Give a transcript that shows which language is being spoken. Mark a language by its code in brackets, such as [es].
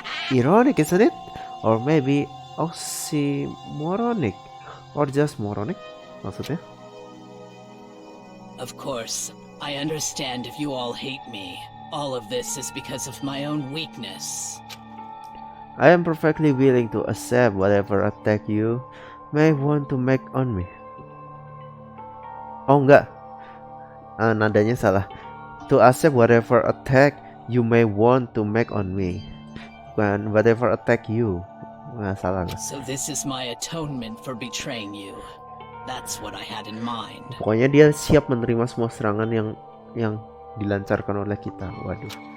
[en] Ironic, isn't it? Or maybe oxymoronic, or just moronic maksudnya. Of course, I understand if you all hate me. All of this is because of my own weakness. I am perfectly willing to accept whatever attack you may want to make on me. [id] Oh enggak, nadanya salah. [en] To accept whatever attack you may want to make on me. Bukan whatever attack you. [id] Nah, salah. [en] So this is my atonement for betraying you. That's what I had in mind. [id] Pokoknya dia siap menerima semua serangan yang dilancarkan oleh kita. Waduh.